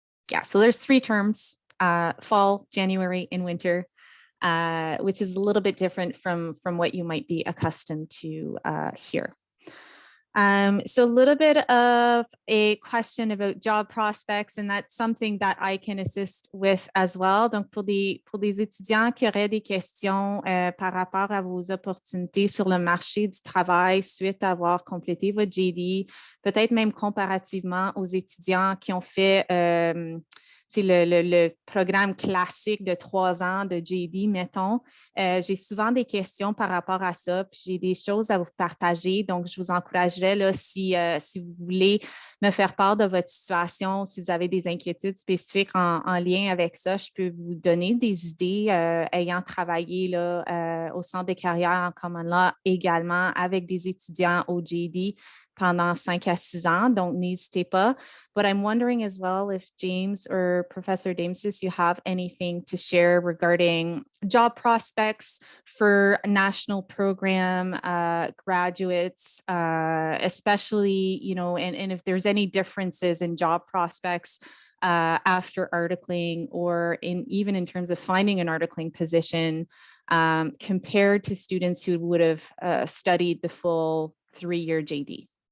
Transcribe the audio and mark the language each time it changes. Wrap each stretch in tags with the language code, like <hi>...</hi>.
<en>Yeah, so there's 3 terms, fall, January, and winter, which is a little bit different from what you might be accustomed to here. So a little bit of a question about job prospects, and that's something that I can assist with as well.</en> <fr>Donc, pour des étudiants qui auraient des questions par rapport à vos opportunités sur le marché du travail suite à avoir complété votre JD, peut-être même comparativement aux étudiants qui ont fait le programme classique de 3 ans de JD, mettons. J'ai souvent des questions par rapport à ça, puis j'ai des choses à vous partager. Donc, je vous encouragerais, là, si vous voulez me faire part de votre situation, si vous avez des inquiétudes spécifiques en lien avec ça, je peux vous donner des idées ayant travaillé là, au Centre des carrières en Common Law également avec des étudiants au JD pendant 5 à 6 ans, donc n'hésitez pas.</fr> <en>But I'm wondering as well if James or Professor Damesis, you have anything to share regarding job prospects for national program graduates, especially, you know, and if there's any differences in job prospects after articling or even in terms of finding an articling position compared to students who would have studied the full 3-year JD.</en>